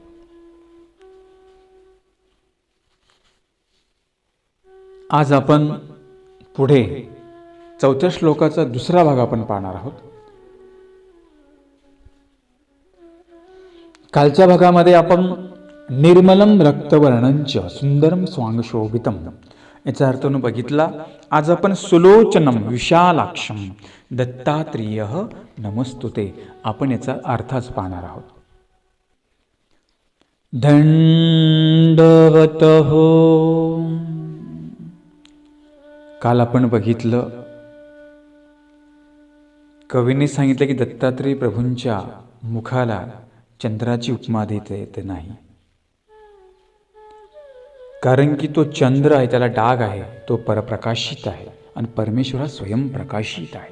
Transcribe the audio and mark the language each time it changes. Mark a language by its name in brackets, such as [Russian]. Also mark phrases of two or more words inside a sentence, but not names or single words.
[Marathi] आज आपण पुढे 4थ्या श्लोकाचा दुसरा भाग आपण पाहणार आहोत. कालच्या भागामध्ये आपण [Sanskrit] निर्मलम रक्तवर्णंच सुंदरम स्वांगशोभितम [Marathi] याचा अर्थ बघितला. आज आपण [Sanskrit] सुलोचनम विशालाक्षम दत्तात्रेय नमस्तुते [Marathi] आपण याचा अर्थच पाहणार आहोत. दंडवत हो. काल आपण बघितलं कवीने सांगितलं की दत्तात्रय प्रभूंच्या मुखाला चंद्राची उपमा देता येत नाही, कारण की तो चंद्र आहे त्याला डाग आहे, तो परप्रकाशित आहे आणि परमेश्वर हा स्वयंप्रकाशित आहे.